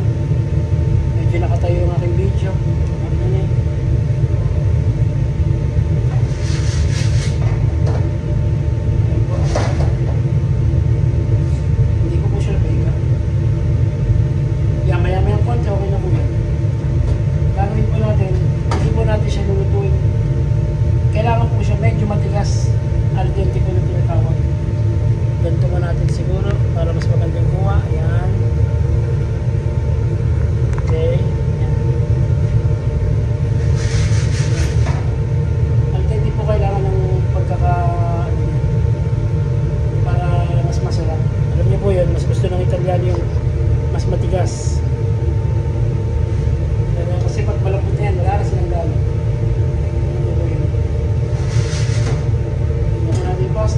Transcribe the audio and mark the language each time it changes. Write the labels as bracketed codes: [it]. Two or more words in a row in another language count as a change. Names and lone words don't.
[tl] Medyo nakatayo yung aking video. Hindi ko po siya napahiga. Yan, maya-maya konti, okay na po yan. Gagawin po natin, hindi po natin siya lulutuin. Kailangan po siya medyo matigas. [it] Al dente [tl] po na tinatawag. Ganito mo natin siguro para mas magandang kuha. Ayan. Okay. Ayan. [it] Al dente [tl] po kailangan ng para mas masarap. Alam niyo po yun, mas gusto ng Italiano yung mas matigas. Kasi pag malapot na yan, wala na silang gano. Ito po yun. Ito natin yung pasta.